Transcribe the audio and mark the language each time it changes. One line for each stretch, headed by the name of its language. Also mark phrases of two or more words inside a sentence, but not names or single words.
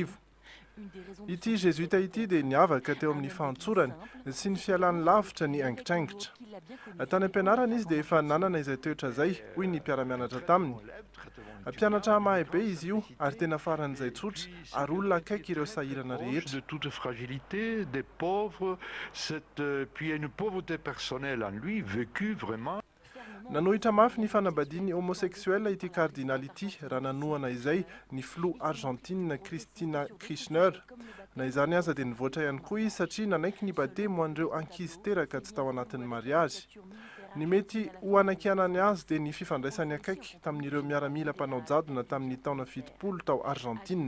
Malagasy: Ity jesuita ity dia niavaka teo amin'ny fahantsorany sy ny fialany lavitra ny angitraingitra. Tany am-pianarana izy dia efa nanana izay toetra izay hoy ny mpiara-mianatra taminy. Mpianatra mahay be izy io ary tena faran'izay tsotra ary olona akaiky ireo sahirana rehetra.
French: De toute fragilité, des pauvres, puis une pauvreté personnelle en lui, vécue vraiment.
Malagasy: Nanohitra mafy ny fanambadiany homosexuel ity kardinaly ity raha nanohana izay ny filo Argentine Cristina Kirchner. na izany aza dia nivoatra ihany koa izy satria nanaiky ny bade mo an'ireo ankizy teraka tsy tao anatin'ny mariazy. Ny mety ho anakianany azy dia ny fifandraisany akaiky tamin'ireo miaramila mpanao jadona tamin'ny taona 70 tao Argentine.